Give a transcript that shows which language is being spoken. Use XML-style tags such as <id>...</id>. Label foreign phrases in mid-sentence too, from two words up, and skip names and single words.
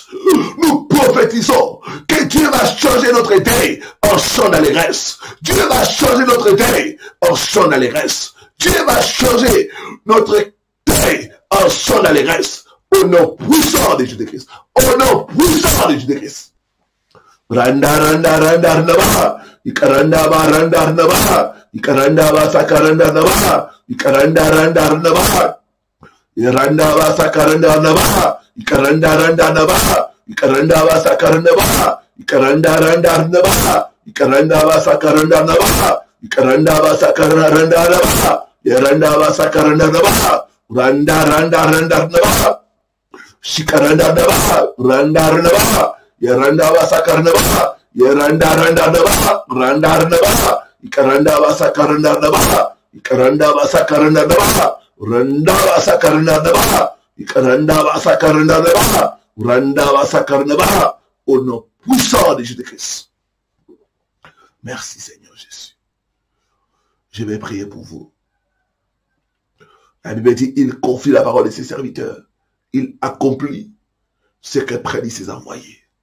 <fr>Nous prophétisons que Dieu va changer notre deuil en chant d'allégresse. Dieu va changer notre deuil en chant d'allégresse. Dieu va changer notre deuil en chant d'allégresse. Au nom puissant de Jésus-Christ. Au nom puissant de Jésus-Christ. Randa, randa, randa, randa, ikaranda, randa, randa, ikaranda, sakaranda, randa, ikaranda, randa, randa, Iranda basa karanda nabaha, ikaranda randa nabaha, ikaranda basa karanda nabaha, ikaranda randa nabaha, ikaranda basa karanda nabaha, ikaranda basa karanda randa nabaha, iranda basa karanda nabaha, randa randa randa nabaha, shikaranda nabaha, randa nabaha, iranda basa karanda nabaha, iranda randa nabaha, randa nabaha, ikaranda basa karanda nabaha, ikaranda basa karanda nabaha. Randa basa karanda nabaha, ikaranda basa karanda nabaha, randa basa karanda nabaha, au nom puissant de Jésus-Christ. Merci Seigneur Jésus. Je vais prier pour vous. La Bible dit, il confie la parole de ses serviteurs. Il accomplit ce que prédit ses envoyés.</fr>